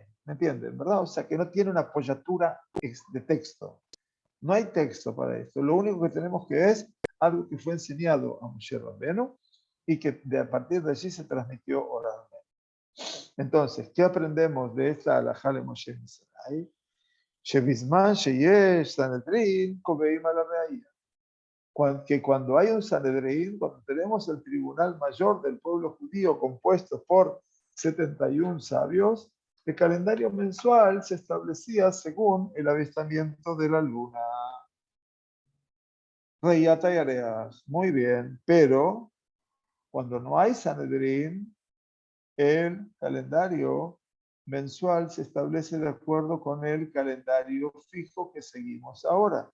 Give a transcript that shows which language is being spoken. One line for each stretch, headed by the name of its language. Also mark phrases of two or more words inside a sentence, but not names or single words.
Spanish: ¿Me entienden? ¿Verdad? O sea, que no tiene una apoyatura de texto. No hay texto para esto. Lo único que tenemos que es algo que fue enseñado a Moshe Rabbenu y que a partir de allí se transmitió oralmente. Entonces, ¿qué aprendemos de esta
Hebrew: הלכה למשה סיני? שבזמן שיש סנהדרין קובעים על הראייה.
Spanish: Que cuando hay un Sanedrín, cuando tenemos el tribunal mayor del pueblo judío compuesto por 71 sabios, el calendario mensual se establecía según el avistamiento de la luna. Reyata y Areas, muy bien, pero cuando no hay Sanedrín, el calendario mensual se establece de acuerdo con el calendario fijo que seguimos ahora.